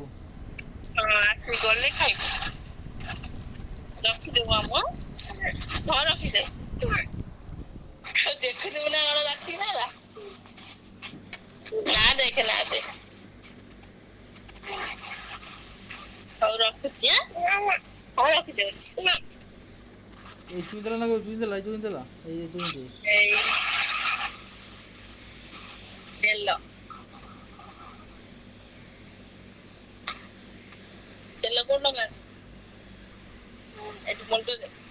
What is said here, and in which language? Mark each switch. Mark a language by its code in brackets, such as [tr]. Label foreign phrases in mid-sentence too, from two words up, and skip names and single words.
[or] ହଁ ଆସି ଗଲେ ଖାଇବୁ ରଖିଦବୁ ଆମ ହଁ ରଖିଦେ ଦେଖିଦବୁ ନା କଣ ରାତି ହେଲା ନା ଦେଖେ ନା ଦେଖ ହଉ ରଖୁଛି ହଁ ରଖିଦଉଛି [bn] এই চুই দিলা না চুই দিলা এই চুই দে এই তেল তেল কোন লগা এটু বলতো দে